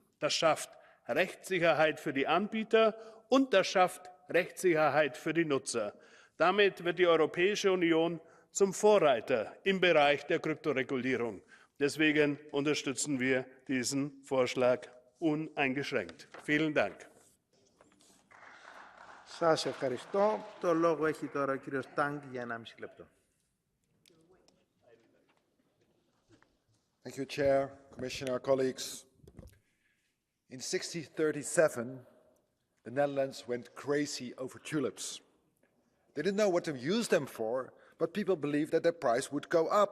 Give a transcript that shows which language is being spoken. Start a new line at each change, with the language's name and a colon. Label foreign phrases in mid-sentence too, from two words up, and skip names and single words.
German: Das schafft Rechtssicherheit für die Anbieter und das schafft Rechtssicherheit für die Nutzer. Damit wird die Europäische Union zum Vorreiter im Bereich der Kryptoregulierung. Deswegen unterstützen wir diesen Vorschlag uneingeschränkt. Vielen Dank.
Greek: Σας ευχαριστώ. Το λόγο έχει τώρα ο κύριος Τάγκ για 1,5 λεπτό.
English: Thank you, Chair, Commissioner, colleagues. In 1637, the Netherlands went crazy over tulips. They didn't know what to use them for, but people believed that their price would go up.